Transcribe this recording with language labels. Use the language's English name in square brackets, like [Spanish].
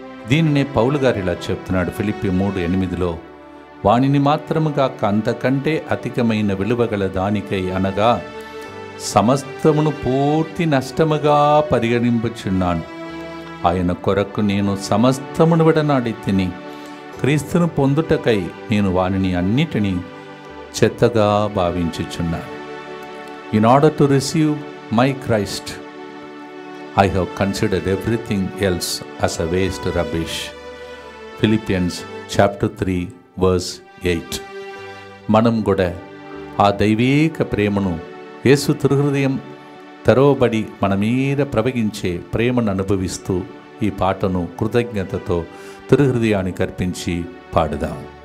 [Telugu] దీనినే పౌలు గారు ఇలా చెప్తున్నాడు ఫిలిప్పీ 3:8, వానిని మాత్రముగా అంతకంటే అధికమైన విలువగల దానికై అనగా సమస్తమును పూర్తి నష్టముగా పరిగణింపుచున్నాను. ఆయన కొరకు నేను సమస్తమును విడనాడి తిని క్రీస్తును పొందుటకై నేను వానిని అన్నిటినీ చెత్తగా భావించుచున్నాను. [English] In order to receive my Christ I have considered everything else as a waste rubbish. Philippians chapter 3 verse 8. [Telugu] మనం కూడా ఆ దైవీక ప్రేమను, యేసు తిరుహృదయం తెరవబడి మన మీద ప్రవగించే ప్రేమను అనుభవిస్తూ ఈ పాటను కృతజ్ఞతతో తిరుహృదయానికి అర్పించి పాడుదాం.